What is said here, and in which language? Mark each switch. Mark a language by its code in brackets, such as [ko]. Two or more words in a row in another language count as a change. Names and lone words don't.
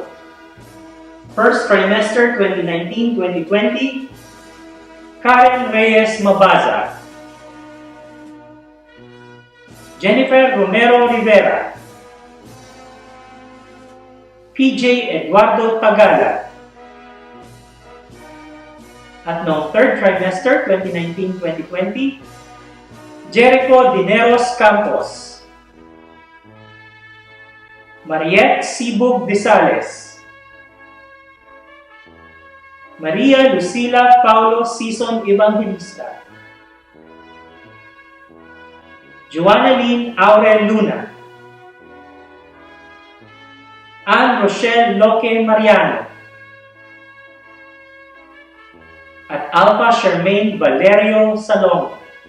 [en] First trimester [tl] 2019-2020, Karen Reyes Mabaza, Jennifer Romero Rivera, PJ Eduardo Tagala. At noong [en] third trimester [tl] 2019-2020, Jericho Dineros Campos, Mariette Sibog Disales, Maria Lucila Paulo Sison Evangelista, Joanna Lynn Aurel Luna, Anne Rochelle Loque Mariano, at Alpha Charmaine Valerio Salongo.